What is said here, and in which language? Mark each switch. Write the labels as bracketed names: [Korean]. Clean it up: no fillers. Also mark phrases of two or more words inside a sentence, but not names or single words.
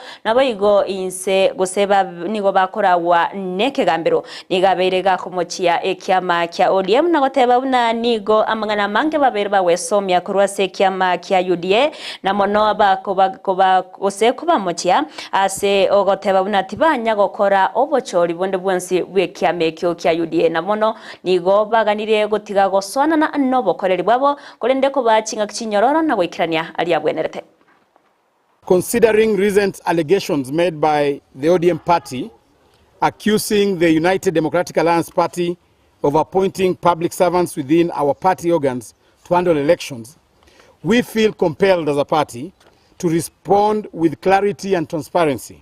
[Gusii] nabo igo inse guseba nigo bakorawa nekegambero nigaberega komochia ekiama kya ODM na goteba buna nigo amangana mange babere bawesomya kurwase kiama kya UDA na mono bakoba gose kuba mochia ase ogoteba buna tibanya gokora obochori bonde bwonsi bwekiame kyo kya UDA na mono nigo baganire gotiga goswana na nobokoreri bwabo kolende ko bachinga [English] Considering recent allegations made by the ODM party accusing the United Democratic Alliance Party of appointing public servants within our party organs to handle elections, we feel compelled as a party to respond with clarity and transparency.